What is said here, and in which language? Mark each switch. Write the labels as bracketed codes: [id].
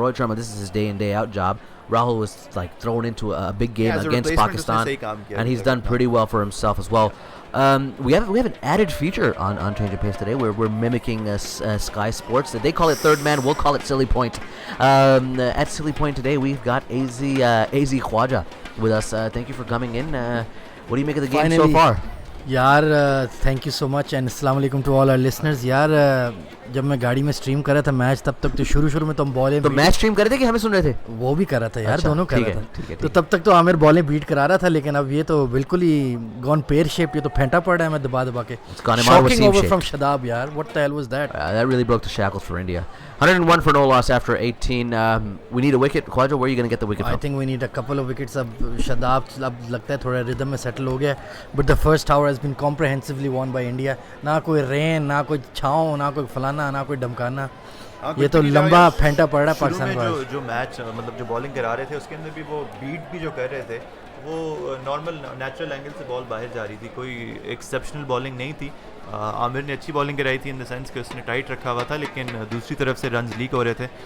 [en] Rohit Sharma, this is his day in day out job. Rahul was like thrown into a big game against Pakistan, and he's done pretty well for himself as well. We have an added feature on Change of Pace today where we're mimicking Sky Sports. They call it Third Man, we'll call it Silly Point. At Silly Point today, we've got AZ Khwaja with us. Thank you for coming in. What do you make of the game so far? यार thank you so much and अस्सलाम वालेकुम to all our listeners. [hi] यार जब मैं गाड़ी में stream कर रहा था मैच तब तक तो शुरू में तो हम बॉलें तो मैच स्ट्रीम कर रहे थे कि हमें सुन रहे थे? वो भी कर रहा था यार. अच्छा, दोनों कर रहा था. ठीक है. तो तब तक तो आमिर बॉलें बीट करा रहा था, लेकिन अब ये तो बिल्कुल ही [en] Gone pear shape. [hi] ये तो फेंटा पड़ रहा है मैं दबा के. [en] Shocking over from Shadab यार. What the hell was that? That really broke the shackles for India. 101 for no loss after 18. We need a wicket. Khwaja, where are you going to get the wicket from? I think we need a couple of wickets. [hi] अब शदाब अब लगता है थोड़ा rhythm में settle हो गया. [en] But the first hour has been comprehensively won by India. [hi] ना कोई रेन, ना कोई छाँव, ना कोई फलाना, ना कोई धमकाना. ये तो लंबा फेंटा पड़ रहा है पाकिस्तान का. जो मैच मतलब जो बॉलिंग करा रहे थे उसके अंदर भी वो बीट भी जो कर रहे थे वो नॉर्मल नेचुरल एंगल से बॉल बाहर जा रही थी. कोई एक्सेप्शनल बॉलिंग नहीं थी. आमिर ने अच्छी बॉलिंग कराई थी [en] in the sense [hi] कि उसने टाइट रखा हुआ था, लेकिन दूसरी तरफ से रन्स लीक हो रहे थे.